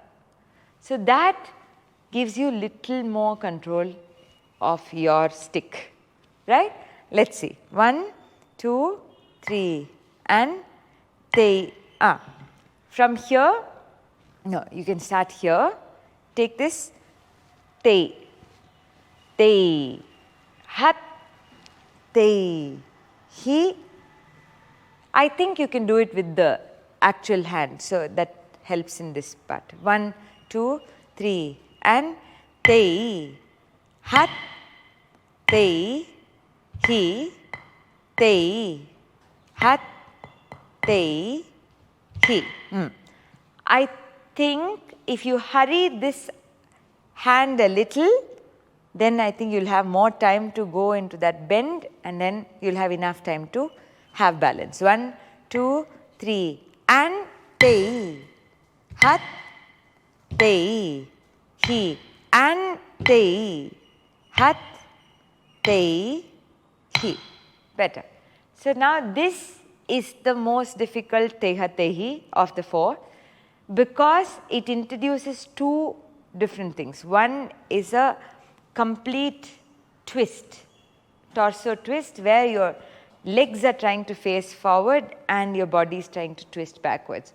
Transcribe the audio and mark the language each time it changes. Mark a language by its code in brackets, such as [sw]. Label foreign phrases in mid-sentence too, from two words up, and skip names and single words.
[en] So that gives you little more control of your stick, right? Let's see. 1, 2, 3 and te. From here, no, you can start here. Take this te, te, hat, te, he. I think you can do it with the actual hand, so that helps in this part. 1, 2, 3 and te, hat, te, he, te, hat, te, he. I think if you hurry this hand a little, then I think you'll have more time to go into that bend, and then you'll have enough time to have balance. 1, 2, 3 and te, hat, te, he and te, hat, te, he. Better. So now this is the most difficult teha tehi of the 4, because it introduces 2 different things. One is a complete twist, torso twist, where your legs are trying to face forward and your body is trying to twist backwards.